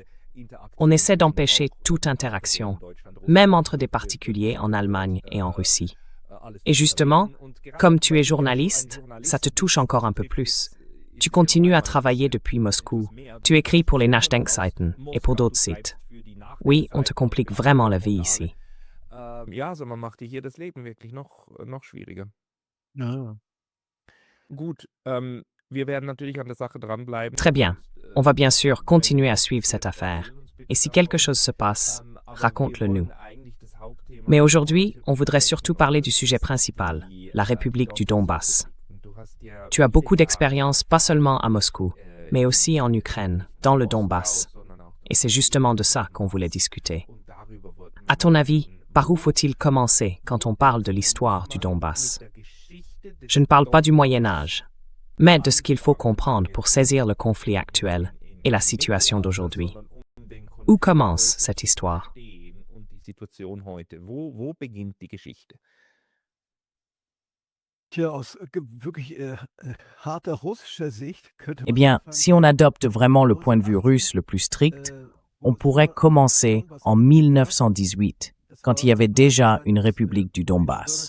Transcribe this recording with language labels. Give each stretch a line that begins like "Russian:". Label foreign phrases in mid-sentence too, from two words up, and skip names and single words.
French: On essaie d'empêcher toute interaction, même entre des particuliers en Allemagne et en Russie. Et justement, comme tu es journaliste, ça te touche encore un peu plus. Tu continues à travailler depuis Moscou. Tu écris pour les Nachdenkseiten et pour d'autres sites. Oui, on te complique vraiment la vie ici.
German: Ja, also man macht dir hier das Leben wirklich noch schwieriger. Gut, wir werden natürlich an der Sache dranbleiben.
French: Très bien. On va bien sûr continuer à suivre cette affaire. Et si quelque chose se passe, raconte-le-nous. Mais aujourd'hui, on voudrait surtout parler du sujet principal, la République du Donbass. Tu as beaucoup d'expérience pas seulement à Moscou, mais aussi en Ukraine, dans le Donbass. Et c'est justement de ça qu'on voulait discuter. À ton avis, par où faut-il commencer quand on parle de l'histoire du Donbass? Je ne parle pas du Moyen Âge, mais de ce qu'il faut comprendre pour saisir le conflit actuel et la situation d'aujourd'hui. Où commence cette histoire?
German: Wo beginnt die Geschichte?
French: Eh bien, si on adopte vraiment le point de vue russe le plus strict, on pourrait commencer en 1918, quand il y avait déjà une république du Donbass.